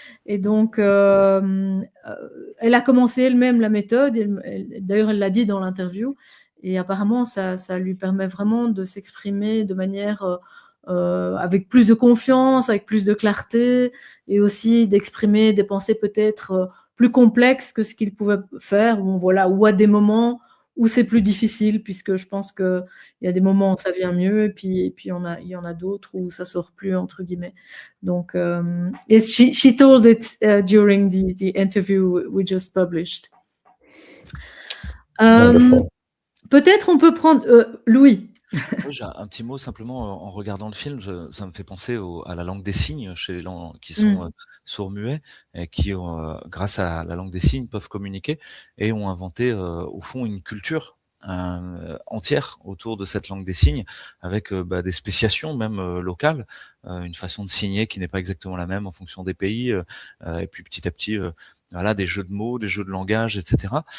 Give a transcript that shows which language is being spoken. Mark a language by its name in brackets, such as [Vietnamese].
[French] Et donc, elle a commencé elle-même la méthode, d'ailleurs elle l'a dit dans l'interview, et apparemment ça lui permet vraiment de s'exprimer de manière avec plus de confiance, avec plus de clarté, et aussi d'exprimer des pensées peut-être plus complexes que ce qu'il pouvait faire, ou à des moments où c'est plus difficile, puisque je pense qu'il y a des moments où ça vient mieux, et puis il y en a d'autres où ça sort plus, entre guillemets. [English] Donc, she told it during the interview we just published. [French] Peut-être on peut prendre Louis. J'ai un petit mot simplement en regardant le film, ça me fait penser à la langue des signes chez les gens qui sont sourds-muets, et qui, grâce à la langue des signes, peuvent communiquer, et ont inventé au fond une culture entière autour de cette langue des signes, avec des spéciations même locales, une façon de signer qui n'est pas exactement la même en fonction des pays, et puis petit à petit voilà, des jeux de mots, des jeux de langage, etc.